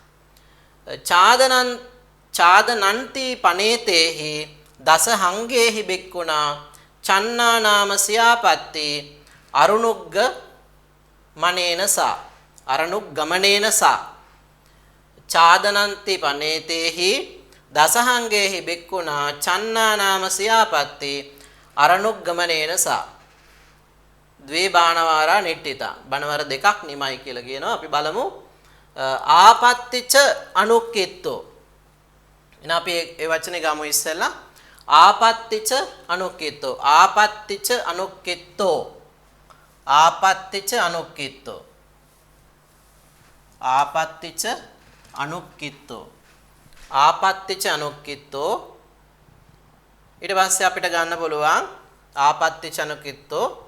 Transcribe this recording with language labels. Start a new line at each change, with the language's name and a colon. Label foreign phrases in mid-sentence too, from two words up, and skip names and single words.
Pali: ඡාදනන්ති පනේතේහි දස හංගේහි බික්කුණා චන්නා නාම සියාපත්ති අරුණුග්ග මනේනසා අරණුග්ගමනේනසා ඡාදනන්ති පනේතේහි දසහංගේහි බික්කුණා චන්නා නාම සියාපත්ති අරණුග්ගමනේනසා ද්වේ බාණවාරා නිට්ඨිතා
Sinhala: බණවර දෙකක් නිමයි කියලා කියනවා. අපි බලමු
Pali: ආපත්තිච අනුක්කිත්තෝ.
Sinhala: එහෙනම් අපි ඒ වචනේ ගමු ඉස්සෙල්ලා.
Pali: ආපත්තිච අනුක්කිත්තෝ ආපත්තිච අනුක්කිත්තෝ ආපත්තිච අනුක්කිත්තෝ ආපත්තිච අනුක්කිත්තෝ ආපත්තිච අනුක්කිත්තෝ
Sinhala: ඊට පස්සේ අපිට ගන්න පුළුවන්
Pali: ආපත්තිච අනුක්කිත්තෝ